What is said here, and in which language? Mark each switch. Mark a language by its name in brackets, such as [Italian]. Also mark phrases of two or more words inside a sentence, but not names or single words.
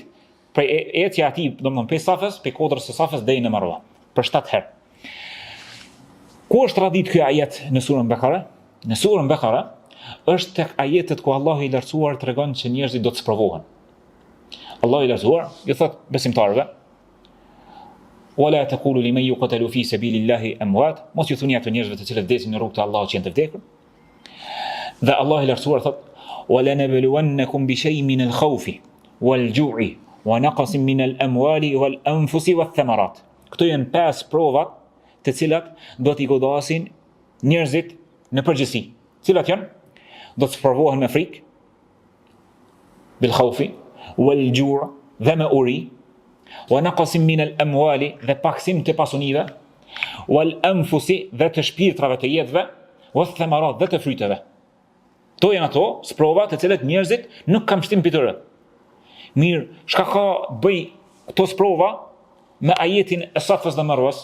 [Albanian] Për etja e tij, domthonë pe Safas, pe kodrës së Safas deri në Marwa, për 7 herë. Ku është radhit ky ajet në surën Bekara? Në surën Bekara është tek ajetet ku Allahu i lartësuar tregon që njerëzit do të sprovohen. Allahu i lartësuar i thot besimtarëve: [Arabic] "ولا تقولوا لمن يقتل في سبيل الله أموات", [Albanian] mos ju thuni ato njerëzve të cilët vdesin në rrugt të Allahut që janë të vdekur. Dhe Allahu i lartësuar thot: [Arabic] "ولنبلونكم بشيء من الخوف والجوع ونقص من الأموال والأنفس والثمرات." [Albanian] Këto janë 5 provat të cilat do t'i godasin njerëzit në përgjithësi. Cilat janë? Do të provohen me frikë, [Arabic] بالخوف والجوع' [Albanian] dhe me uri, [Arabic] ونقص من الأموال [Albanian] dhe paksim të pasunive, wal-anfusi dhe të shpirtrave të jetëve, wath-thamarat dhe të fryteve. To janë ato sprova të cilat njerëzit nuk kanë shtim për tyre. Mirë, çka ka bëj këto sprova me ajetin e Safas dhe Marwas?